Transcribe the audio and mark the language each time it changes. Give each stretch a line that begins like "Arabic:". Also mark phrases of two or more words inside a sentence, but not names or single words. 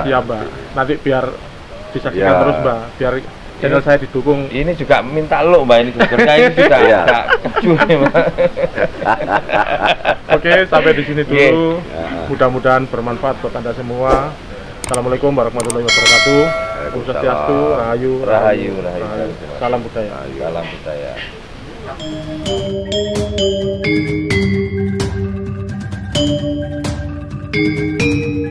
Indonesian: Iya Mbak. Nanti biar disaksikan Ya. terus Mbak. Biar channel saya didukung. Ini juga minta lo Mbak, ini Google-nya ini juga Iya. agak keju nih Mbak. Oke, sampai di sini Oke. dulu. Mudah-mudahan bermanfaat buat Anda semua.
Arabic: السلام عليكم ورحمة الله وبركاته.
Indonesian: Om Swastiastu, Rahayu, Rahayu. Salam budaya. Salam budaya.